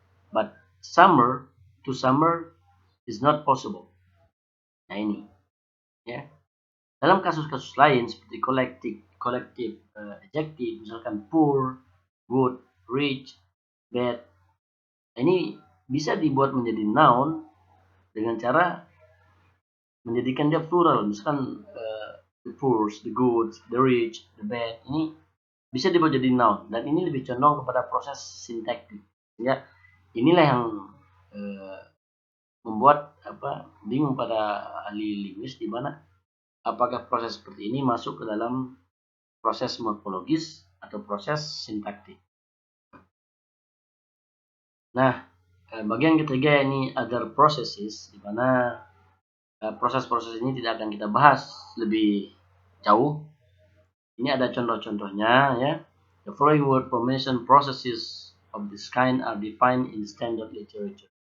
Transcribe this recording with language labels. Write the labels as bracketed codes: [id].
[en] But summer to summer is not possible. [id] Nah, ini ya. Dalam kasus-kasus lain seperti collective adjective, misalkan poor, good, rich, bad, ini bisa dibuat menjadi noun dengan cara menjadikan dia plural. Misalkan the poor, the good, the rich, the bad, ini bisa dibuat jadi noun, dan ini lebih condong kepada proses sintaktik. Ya, inilah yang membuat bingung pada ahli linguis, di mana apakah proses seperti ini masuk ke dalam proses morfologis atau proses sintaktik. Nah, bagian ketiga ini other processes, di mana proses-proses ini tidak akan kita bahas lebih jauh. Ini ada contoh-contohnya ya. [en] The following word formation processes of this kind are defined in standard literature.